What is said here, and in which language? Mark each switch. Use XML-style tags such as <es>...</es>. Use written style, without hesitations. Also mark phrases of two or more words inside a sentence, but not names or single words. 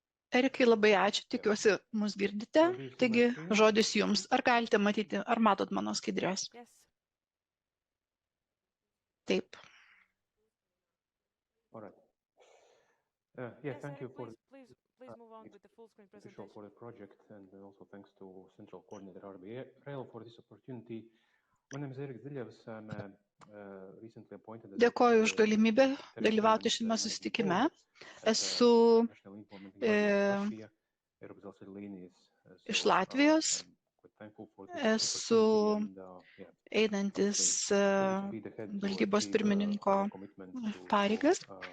<lt>Erikai, labai ačiū, tikiuosi, mus girdite. Taigi, žodis jums. Ar galite matyti, ar matot mano skaidrės? Taip.</lt> <en>Thank you for the project, and also thanks to Central Coordinator RBRail for this opportunity. My name is Eriks Diļevs. I'm recently appointed as</en> <lt>Dėkoju už galimybę dalyvauti šiame susitikime. Esu iš Latvijos. Esu einantis valdybos pirmininko pareigas.</lt>